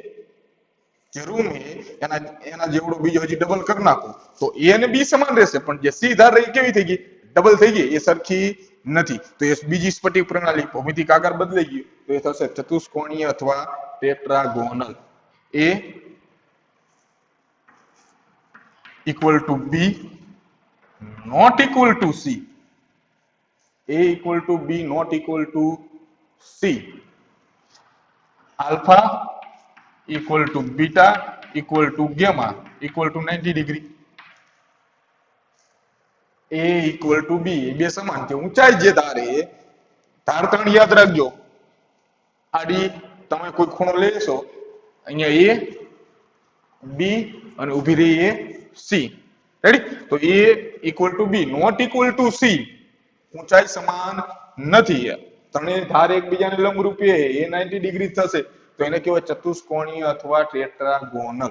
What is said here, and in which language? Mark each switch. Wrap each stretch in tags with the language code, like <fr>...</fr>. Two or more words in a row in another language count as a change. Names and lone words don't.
<gu>જે રૂમ છે એના જેવડો બીજો હજી ડબલ કરી નાખો તો એ અને બી સમાન રહેશે, પણ જે સી ધાર રહી કેવી થઈ ગઈ? ડબલ થઈ ગઈ, એ સરખી નથી. તો એ બીજી સ્ફટિક પ્રણાલી ભૌમિતિક આકાર બદલાઈ ગયો, તો એ થશે ચતુષ્કોણીય અથવા ટેટ્રાગોનલ.</gu> <en>એ equal to B not equal to C. A equal to B not equal to C. Alpha equal to beta equal to gamma equal to 90 ડિગ્રી. A equal to B</en> <gu>એ બે સમાન છે. ઊંચાઈ જે ધારે ધાર ત્રણ યાદ રાખજો. આડી તમે કોઈ ખૂણો લેશો, અહીંયા A, B અને ઊભી રહી એ C. રેડી?</gu> <en>તો A equal to B not equal to C.</en> <gu>ઊંચાઈ સમાન નથી. ત્રણેય ધાર એકબીજાને લંબરૂપે એ 90 ડિગ્રી થશે, તો એને કહેવાય ચતુષ્કોણીય અથવા ટેટ્રાગોનલ.</gu>